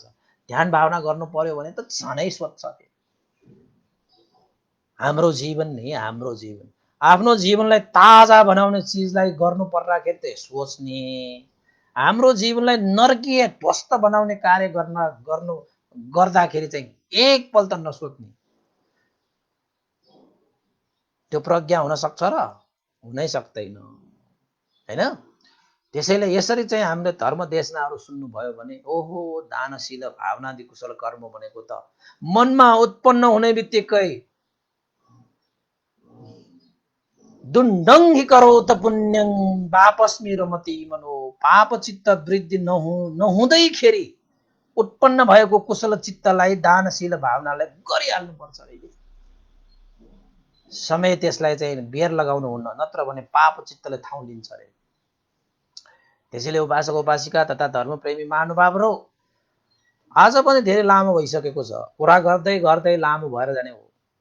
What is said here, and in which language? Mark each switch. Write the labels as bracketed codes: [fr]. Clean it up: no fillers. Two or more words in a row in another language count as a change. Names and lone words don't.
[ne] ध्यान भावना गर्नु पर्यो भने त झनै सोध्छ। हाम्रो जीवन नि हाम्रो जीवन, आफ्नो जीवनलाई ताजा बनाउने चिजलाई गर्नु पर्दाखेरि त सोच्ने, हाम्रो जीवनलाई नर्कीय ध्वस्त बनाउने कार्य गर्दाखेरि चाहिँ एकपल्ट नसोच्ने, त्यो प्रज्ञा हुन सक्छ र? हुनै सक्दैन, हैन? त्यसैले यसरी चाहिँ हामीले धर्म देशनाहरू सुन्नुभयो भने ओहो दानशील भावनादि कुशल कर्म भनेको त मनमा उत्पन्न हुने बित्तिकै [pi] दुन्दङ्गी करोत पुण्यं वापस्मि रमति मनो, [ne] पाप चित्त वृद्धि नहुँदैखेरि उत्पन्न भएको कुशल चित्तलाई दानशील भावनालाई गरिहाल्नुपर्छ। समय त्यसलाई चाहिँ बेर लगाउनु हुन्न, नत्र भने पाप चित्तले ठाउँ लिन्छ अरे। त्यसैले उपासक उपासिका तथा धर्मप्रेमी महानुभावहरू आज पनि धेरै लामो भइसकेको छ, कुरा गर्दै गर्दै लामो भएर जाने हो।